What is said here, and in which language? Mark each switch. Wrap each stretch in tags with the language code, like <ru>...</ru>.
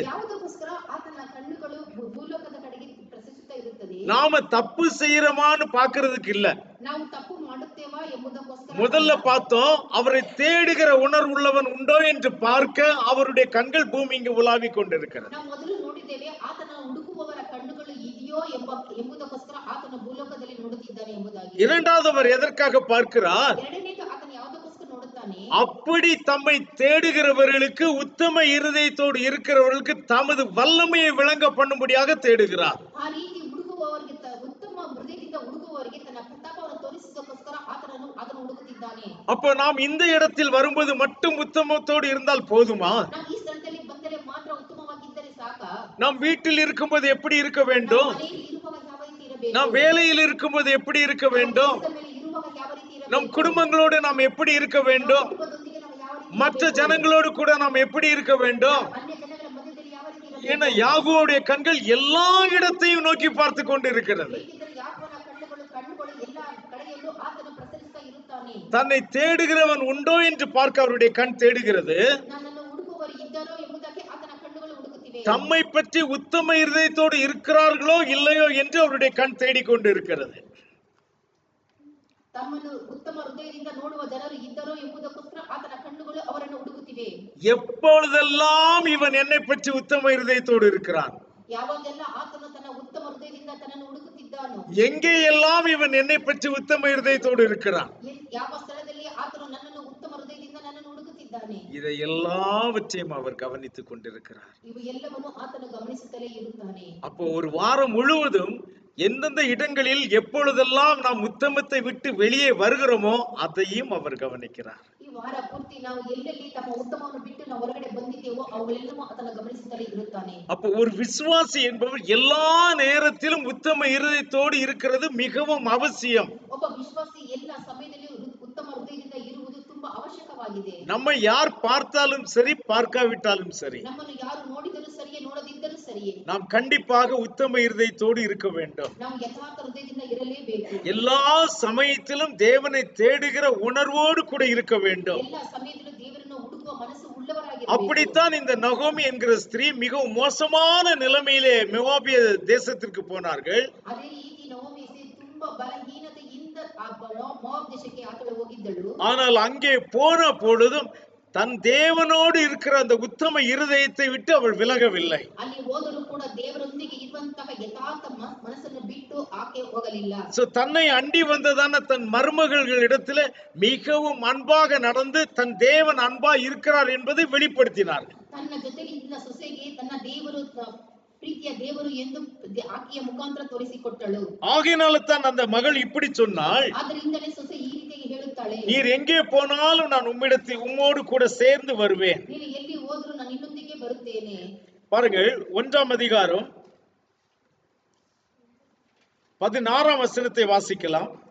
<kn>ಯಾವುದಕ್ಕೋಸ್ಕರ ಆತನ ಕಣ್ಣುಗಳು ಭೂಲೋಕದ ಕಡೆಗೆ ಪ್ರಸರಿಸುತ್ತಾ ಇರುತ್ತದೆ.</kn> <ta>நாம தப்பு செய்யறோமான்னு பாக்குறதுக்கு இல்ல.</ta> <kn>ನಾವು ತಪ್ಪು ಮಾಡುತ್ತೇವಾ ಎಂಬುದಕ್ಕೋಸ್ಕರ</kn> <ta>முதல்ல பார்த்தோம், அவரை தேடுகிற உணர்வுள்ளவன் உண்டோ என்று பார்க்க அவருடைய கண்கள் பூமி இங்கு உலாவிக் கொண்டிருக்கிறது.</ta> <kn>ನಾವು ಮೊದಲು ನೋಡಿದ್ದೇವೆ ಆತನ ಹುಡುಕುವವರ ಕಣ್ಣುಗಳು ಇದೆಯೋ ಎಂಬುದಕ್ಕೋಸ್ಕರ ಆತನ ಭೂಲೋಕದಲ್ಲಿ ನೋಡುತ್ತಿದ್ದಾನೆ ಎಂಬುದಾಗಿ.</kn> <ta>இரண்டாவது அவர் எதற்காக பார்க்கிறார்?</ta> <kn>ಎರಡನೇದು ಆತನ ಯಾವುದಕ್ಕೋಸ್ಕರ ನೋಡುತ್ತಾನೆ? ಇದ್ದಾನೆ,</kn> <ta>அப்படி தம்மை தேடுகிறவர்களுக்கு, உத்தம இருதயத்தோடு இருக்கிறவர்களுக்கு தமது வல்லமையை விளங்க பண்ணும்படியாக தேடுகிறார்.</ta> <kn>ಆ ರೀತಿ ಹುಡುಕುವವರಿಗೆ ಉತ್ತಮ ಹೃದಯದಿಂದ ಹುಡುಕುವವರಿಗೆ ತನ್ನ ಪ್ರತಾಪವನ್ನು ತೋರಿಸುವುದಕ್ಕೋಸ್ಕರ ಆತನನ್ನು ಅದನ್ನು ಹುಡುಕುತ್ತಿದ್ದಾನೆ.</kn> <ta>அப்ப நாம் இந்த இடத்தில் வரும்போது மட்டும் உத்தமத்தோடு இருந்தால் போதுமா?</ta> <kn>ನಾವು ಈ ಸ್ಥಳದಲ್ಲಿ ಬಂದರೆ ಮಾತ್ರ ಉತ್ತಮವಾಗಿದ್ದರೆ ಸಾಕಾ?</kn> <ta>நாம் வீட்டில் இருக்கும்போது எப்படி இருக்க வேண்டும்?</ta> <kn>ಮನೆಯಲ್ಲಿ ಇರುವಾಗ ಯಾವ ರೀತಿ ಇರಬೇಕು?</kn> <ta>நாம் வேலையில் இருக்கும்போது எப்படி இருக்க வேண்டும்?</ta> <kn>ಕೆಲಸದ ಮೇಲೆ ಇರುವಾಗ ಯಾವ ರೀತಿ ಇರಬೇಕು?</kn> <ta>நம் குடும்பங்களோடு நாம் எப்படி இருக்க வேண்டும்?</ta> <kn>ಕುಟುಂಬದೊಂದಿಗೆ ನಾವು ಯಾವ ರೀತಿ</kn> <ta>மற்ற</ta> <kn>ಇರಬೇಕು?</kn> <ta>ஜனங்களோடு கூட நாம் எப்படி இருக்க வேண்டும்?</ta> <kn>ಅನ್ಯ ಜನಗಳ ಮಧ್ಯದಲ್ಲಿ ಯಾವ ರೀತಿ ಇರಬೇಕು?</kn> <ta>ஏன்னா யாகோவுடைய கண்கள் எல்லா இடத்தையும் நோக்கி பார்த்து கொண்டு இருக்கிறது.</ta> <kn>ಏಕೆಂದರೆ ಯಾಕೋಬನ ಕಣ್ಣುಗಳು ಎಲ್ಲ ಕಡೆಯಲ್ಲೂ ಆತನ ಪ್ರಸರಿಸ್ತಾ ಇರುತ್ತಾನೆ.</kn> <ta>தன்னை தேடுகிறவன் உண்டோ என்று பார்க்க அவருடைய கண் தேடுகிறது.</ta> <kn>ನನ್ನನ್ನು ಹುಡುಕುವವರು ಇದ್ದಾರೋ ಎಂಬುದಕ್ಕೆ ಆತನ ಕಣ್ಣುಗಳು ಹುಡುಕುತ್ತಿವೆ.</kn> <ta>தம்மை பற்றி உத்தம இருதயத்தோடு இருக்கிறார்களோ இல்லையோ என்று அவருடைய கண் தேடிக்கொண்டு இருக்கிறது.</ta> <kn>ತಮ್ಮನ್ನು ಉತ್ತಮ ಹೃದಯದಿಂದ ನೋಡುವ ಜನರು ಇದ್ದರೋ ಎಂಬುದಕ್ಕೋಸ್ಕರ ಆತನ ಕಣ್ಣುಗಳು ಅವರನ್ನು ಹುಡುಕುತ್ತಿವೆ.</kn> <ta>எப்பொழுதெல்லாம் இவன் என்னை பற்றி உத்தம இருதயத்தோடு இருக்கிறான்,</ta> <kn>ಯಾವಾಗೆಲ್ಲ ಆತನು ತನ್ನ ಉತ್ತಮ ಹೃದಯದಿಂದ ತನ್ನನ್ನು ಹುಡುಕುತ್ತಿದ್ದಾನೋ,</kn> <ta>எங்கே எல்லாம் இவன் என்னை பற்றி உத்தம இருதயத்தோடு இருக்கிறான்,</ta> <kn>ಯಾವ ಸ್ಥಳದಲ್ಲಿ ಆತನು ನನ್ನನ್ನು ಉತ್ತಮ ಹೃದಯದಿಂದ ನನ್ನನ್ನು ಹುಡುಕುತ್ತಿದ್ದಾನೆ,</kn> <ta>இதை எல்லாவற்றையும் அவர் கவனித்துக் கொண்டிருக்கிறார்.</ta> <kn>ಇವು ಎಲ್ಲವನ್ನು ಆತನು ಗಮನಿಸುತ್ತಲೇ ಇರುತ್ತಾನೆ.</kn> <ta>அப்போ ஒரு வாரம் முழுவதும் எந்தெந்த இடங்களில் எப்பொழுதெல்லாம் நாம் உத்தமத்தை விட்டு வெளியே வருகிறோமோ அதையும் அவர் கவனிக்கிறார்.</ta> <kn>ಈ ವಾರ ಪೂರ್ತಿ ನಾವು ಎಲ್ಲೆಲ್ಲಿ ತಮ್ಮ ಉತ್ತಮವನ್ನು ಬಿಟ್ಟು ನಾವು ಹೊರಗಡೆ ಬಂದಿದ್ದೇವೋ ಅವುಗಳೆಲ್ಲವೂ ಆತನ ಗಮನಿಸುತ್ತಲೇ ಇರುತ್ತಾನೆ.</kn> <ta>அப்போ ஒரு விசுவாசி என்பவர் எல்லா நேரத்திலும் உத்தம இருதயத்தோடு இருக்கிறது மிகவும் அவசியம்.</ta> <kn>ಒಬ್ಬ ವಿಶ್ವಾಸಿ ಎಲ್ಲ ಸಮಯದಲ್ಲಿಯೂ ಉತ್ತಮ ಹೃದಯದಿಂದ ಇರುವುದು ತುಂಬಾ ಅವಶ್ಯಕವಾಗಿದೆ.</kn> <ta>நம்மை யார் பார்த்தாலும் சரி, பார்க்காவிட்டாலும் சரி,</ta> <kn>ನಮ್ಮನ್ನು ಯಾರು ನೋಡಿದರೂ ಸರಿಯೇ ನೋಡದಿದ್ದರೂ ಸರಿಯೇ</kn> <ta>நாம் கண்டிப்பாக உத்தம இருதயத்தோடு இருக்க வேண்டும்.</ta> <kn>ನಾವು ಯಥಾರ್ಥ ಹೃದಯದಿಂದ ಇರಲೇಬೇಕು.</kn> <ta>எல்லா சமயத்திலும் தேவனை தேடுகிற உணர்வோடு கூட இருக்க வேண்டும்.</ta> <kn>ಎಲ್ಲ ಸಮಯದಲ್ಲೂ ದೇವರನ್ನು ಹುಡುಕುವ ಮನಸ್ಸು ಉಳ್ಳವರಾಗಿರಬೇಕು.</kn> <ta>அப்படித்தான் இந்த நகோமி என்கிற ஸ்திரீ மிகவும் மோசமான நிலைமையிலே மோவாபிய தேசத்திற்கு போனார்கள்.</ta> <kn>ಅದೇ ರೀತಿ ನವೋಮಿ ತುಂಬಾ ಬಲಹೀನತೆಯಿಂದ ಮೋವಾಬ್ ದೇಶಕ್ಕೆ ಆತಳು ಹೋಗಿದ್ದಳು.</kn> <ta>ஆனால் அங்கே போன பொழுதும் தன் தேவனோடு இருக்கிற அந்த உத்தம இருதயத்தை விட்டு அவள் விலகவில்லை.</ta> <kn>ಅಲ್ಲಿ ಹೋದರೂ ಕೂಡ ದೇವರೊಂದಿಗೆ ಇರುವಂತಹ ಯಥಾರ್ಥ ಮನಸ್ಸನ್ನು ಬಿಟ್ಟು ಆಕೆ ಹೋಗಲಿಲ್ಲ.</kn> <ta>தன்னை அண்டி வந்ததான தன் மருமகளிடத்திலே மிகவும் அன்பாக நடந்து தன் தேவன் அன்பா இருக்கிறார் என்பதை வெளிப்படுத்தினார்.</ta> <kn>ತನ್ನ ಜೊತೆಗೆ ಇದ್ದ ಸೊಸೆಗೆ ತನ್ನ ದೇವರು ಪ್ರೀತಿಯ ದೇವರು ಎಂದು ಆಕೆಯ ಮುಖಾಂತರ ತೋರಿಸಿಕೊಟ್ಟಳು.</kn> <ta>ஆகையினால தான் அந்த மகள் இப்படி சொன்னாள்,</ta> <kn>ಆದ್ದರಿಂದಲೇ ಸೊಸೆ ಈ ರೀತಿಯಾಗಿ ಹೇಳುತ್ತಾಳೆ,</kn> <ta>நீர் எங்கே போனாலும் நான் உம்மோடு கூட சேர்ந்து வருவேன்.</ta> <kn>ನೀನು ಎಲ್ಲಿ ಹೋದರೂ ನಾನು ನಿನ್ನೊಂದಿಗೆ ಬರುತ್ತೇನೆ.</kn> <ta>பாருங்கள், 1ஆம் அதிகாரம் 16ஆம் வசனத்தை வாசிக்கலாம்.</ta>